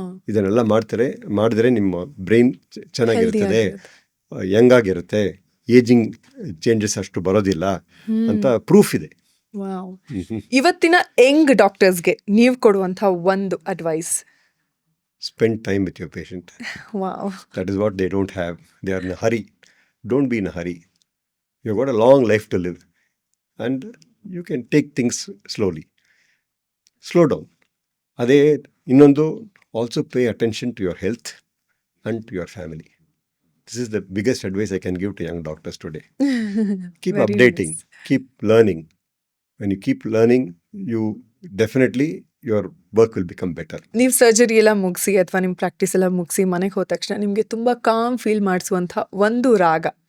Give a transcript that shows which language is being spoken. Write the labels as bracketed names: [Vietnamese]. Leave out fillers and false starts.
[Kannada] ಇದನ್ನೆಲ್ಲ ಮಾಡಿದ್ರೆ ನಿಮ್ಮ ಬ್ರೈನ್ ಚೆನ್ನಾಗಿರ್ತದೆ, ಯಂಗ್ ಆಗಿರುತ್ತೆ, ಏಜಿಂಗ್ ಚೇಂಜಸ್ ಅಷ್ಟು ಬರೋದಿಲ್ಲ ಅಂತ ಪ್ರೂಫ್ ಇದೆ. ಇವತ್ತಿನ ಯಂಗ್ ಡಾಕ್ಟರ್ಸ್ಗೆ ನೀವು ಕೊಡುವಂಥ ಒಂದು advice? [English] Spend time with your patient. Wow. That is what they don't have. They are in a hurry. Don't be in a hurry. You've got a long life to live. And you can take things slowly. Slow down. [Kannada] Ade innondu, [English] also pay attention to your health and to your family. This is the biggest advice I can give to young doctors today. Keep Very updating. nice. Keep learning. When you keep learning, you definitely your work will become better. [Kannada] ನೀವು surgery ಎಲ್ಲ ಮುಗಿಸಿ ಅಥವಾ ನಿಮ್ಮ practice ಎಲ್ಲ ಮುಗಿಸಿ ಮನೆಗೆ ಹೋದ ತಕ್ಷಣ ನಿಮಗೆ ತುಂಬ ಕಾಮ್ ಫೀಲ್ ಮಾಡಿಸುವಂಥ ಒಂದು ರಾಗ?